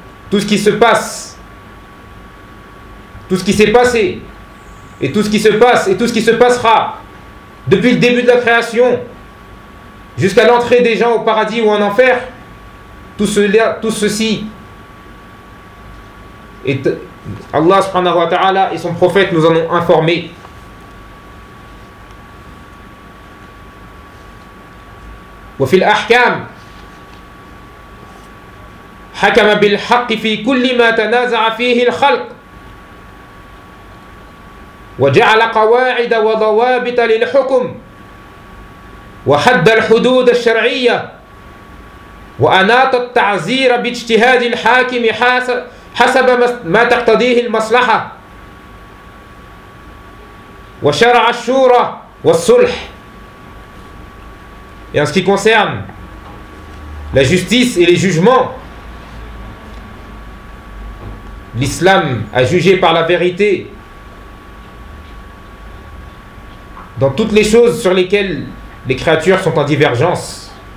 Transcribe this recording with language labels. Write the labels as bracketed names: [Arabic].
[French] Tout ce qui se passe, tout ce qui s'est passé, et tout ce qui se passe et tout ce qui se passera depuis le début de la création jusqu'à l'entrée des gens au paradis ou en enfer, tout ceci est Allah subhanahu wa ta'ala et son prophète nous en ont informé. [Arabic] Wa fil ahkam hakama bil haqq fi kulli ma tanaza'a fihi al khalq وجعل قواعد وضوابط للحكم وحد الحدود الشرعية وأناط التعزير باجتهاد الحاكم حسب ما تقتضيه المصلحة وشرع الشورى والصلح. [French] Et en ce qui concerne la justice et les jugements, l'islam a jugé par la vérité dans toutes les choses sur lesquelles les créatures sont en divergence.